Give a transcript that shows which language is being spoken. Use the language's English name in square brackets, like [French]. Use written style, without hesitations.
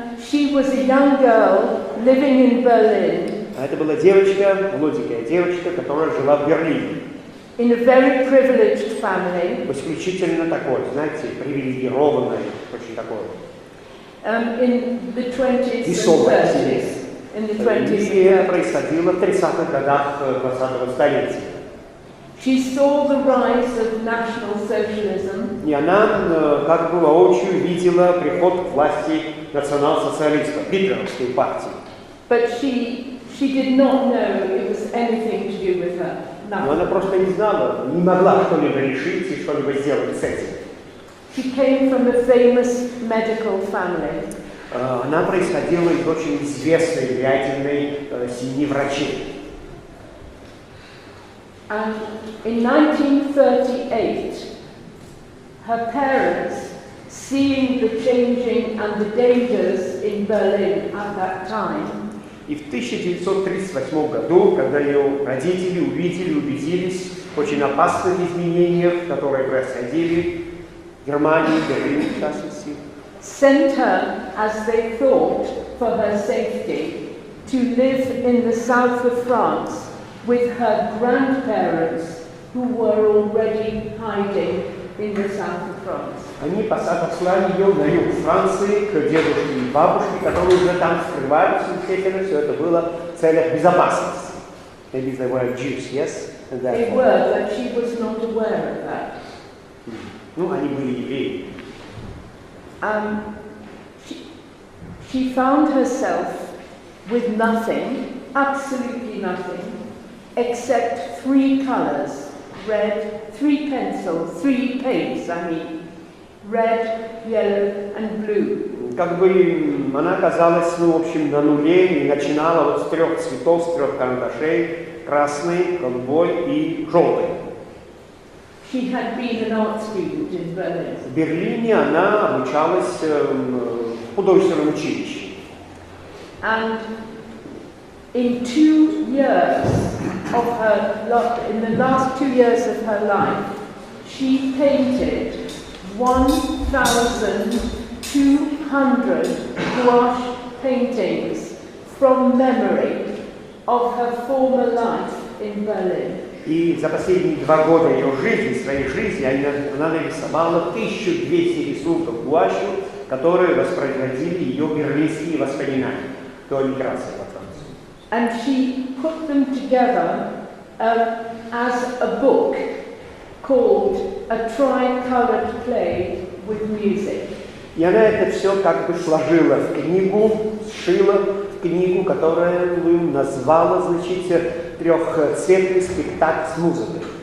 [English] She was a young girl living in Berlin. [Russian] А это была девочка, молоденькая девочка, которая жила в Берлине. [English] In a very privileged family. [Russian] Исключительно такой, знаете, привилегированной, очень такой. [English] In the 20s [Russian] Весомой [English] and 30s. [Russian] семье. [English] In the 20s [Russian] И это [English] and 30s. [Russian] происходило в 30-х годах 20-го столетия. [English] She saw the rise of National Socialism. [Russian] И она как бы воочию видела приход к власти национал-социалистов, гитлеровской партии. [English] But she did not know it was anything to do with her. [Russian] Но она просто не знала, не могла что-либо решить и что-либо сделать с этим. [English] She came from a famous medical family. [Russian] Она происходила из очень известной, влиятельной семьи врачей. [English] And in 1938, her parents, seeing the changing and the dangers in Berlin at that time, [Russian] И в 1938 году, когда ее родители увидели, убедились в очень опасных изменениях, которые происходили в Германии, в Берлине, в частности, [English] sent her, as they thought, for her safety, to live in the south of France with her grandparents, who were already hiding in the south of France. [Russian] они послали ее на юг Франции к дедушке и бабушке, которые уже там скрываются, естественно, все это было в целях безопасности. [English] Maybe they were Jews, yes? They were, but she was not aware of that. [Russian] Ну, они были евреи. [English] She found herself with nothing, absolutely nothing, except 3 colors, red, 3 pencils, 3 paints, red, yellow and blue. [Russian] Как бы она оказалась, ну, в общем, на нуле и начинала вот с 3 цветов, с 3 карандашей, красный, голубой и желтый. [English] She had been an art student in Berlin. [Russian] В Берлине она обучалась в художественном училище. [English] And in 2 years of her, in the last 2 years of her life, she painted 1,200 gouache paintings from memory of her former life in Berlin. [Russian] И за последние 2 года ее жизни, своей жизни, она нарисовала 1200 рисунков гуашью, которые воспроизводили ее берлинские воспоминания до эмиграции во Францию. [English] And she put them together as a book called A Tricolored Play with Music. [Russian] И она это все как бы сложила в книгу, сшила в книгу, которую назвала, значит, «Трехцветный спектакль с музыкой».